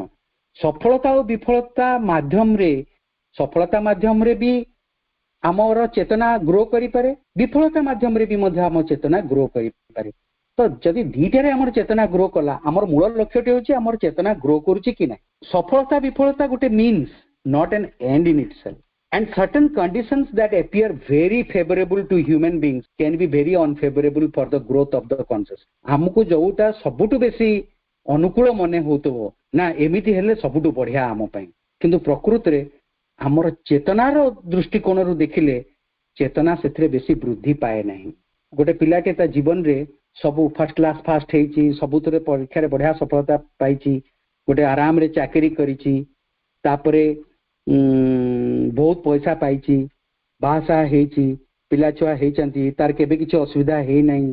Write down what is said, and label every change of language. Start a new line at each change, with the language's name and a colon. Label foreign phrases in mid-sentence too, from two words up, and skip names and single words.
Odia: ସଫଳତା ଓ ବିଫଳତା ମାଧ୍ୟମରେ ବି ଆମର ଚେତନା ଗ୍ରୋ କରିପାରେ, ବିଫଳତା ମାଧ୍ୟମରେ ବି ମଧ୍ୟ ଆମ ଚେତନା ଗ୍ରୋ କରିପାରେ। ତ ଯଦି ଦିଟାରେ ଆମର ଚେତନା ଗ୍ରୋ କଲା, ଆମର ମୂଳ ଲକ୍ଷ୍ୟଟି ହେଉଛି ଆମର ଚେତନା ଗ୍ରୋ କରୁଛି କି ନାହିଁ। ସଫଳତା ବିଫଳତା ଗୋଟେ ମିନ୍ସ
English: not an end in itself, and certain conditions that appear very favorable to human beings can be very unfavorable for the growth of the conscious।
Odia: ଆମକୁ ଯୋଉଟା ସବୁଠୁ ବେଶୀ ଅନୁକୂଳ ମନେ ହଉଥିବ ନା ଏମିତି ହେଲେ ସବୁଠୁ ବଢିଆ ଆମ ପାଇଁ, କିନ୍ତୁ ପ୍ରକୃତରେ ଆମର ଚେତନାର ଦୃଷ୍ଟିକୋଣରୁ ଦେଖିଲେ ଚେତନା ସେଥିରେ ବେଶୀ ବୃଦ୍ଧି ପାଏ ନାହିଁ। ଗୋଟେ ପିଲାଟେ ତା ଜୀବନରେ ସବୁ
English: first class first
Odia: ହେଇଛି, ସବୁଥିରେ ପରୀକ୍ଷାରେ ବଢିଆ ସଫଳତା ପାଇଛି, ଗୋଟେ ଆରାମରେ ଚାକିରି କରିଛି, ତାପରେ ବହୁତ ପଇସା ପାଇଛି, ବାହାସାହା ହେଇଛି, ପିଲା ଛୁଆ ହେଇଛନ୍ତି, ତାର କେବେ କିଛି ଅସୁବିଧା ହେଇନାହିଁ।